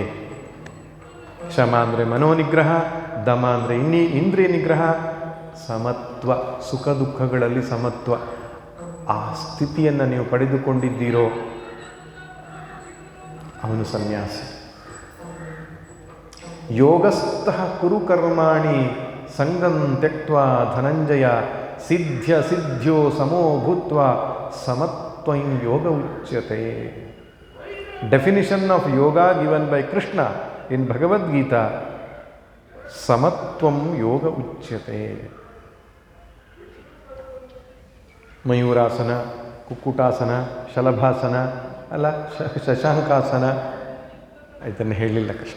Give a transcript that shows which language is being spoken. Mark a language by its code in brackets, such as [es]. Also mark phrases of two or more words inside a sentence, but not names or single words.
[kn] ಶಮ ಅಂದರೆ ಮನೋನಿಗ್ರಹ, ದಮ ಅಂದರೆ ಇಂದ್ರಿಯ ನಿಗ್ರಹ, ಸಮತ್ವ, ಸುಖ ದುಃಖಗಳಲ್ಲಿ ಸಮತ್ವ. ಆ ಸ್ಥಿತಿಯನ್ನು ನೀವು ಪಡೆದುಕೊಂಡಿದ್ದೀರೋ ಅವನು ಸನ್ಯಾಸಿ. [sa] ಯೋಗಸ್ಥಃ ಕುರು ಕರ್ಮಾಣಿ ಸಂಗಂ ತ್ಯಕ್ತ್ವಾ ಧನಂಜಯ ಸಿದ್ಧ್ಯ ಸಿದ್ಧ್ಯೋ ಸಮೋ ಭೂತ್ವ ಸಮತ್ವಂ ಯೋಗ ಉಚ್ಯತೆ. [en] definition of yoga given by Krishna in Bhagavadgita, [sa] ಸಮತ್ವಂ ಯೋಗ ಉಚ್ಯತೆ. [kn] ಮಯೂರಾಸನ, ಕುಕ್ಕುಟಾಸನ, ಶಲಭಾಸನ ಅಲ್ಲ, ಶಶಾಂಕಾಸನ, ಇದನ್ನು ಹೇಳಲಿಲ್ಲ ಕೃಷ್ಣ.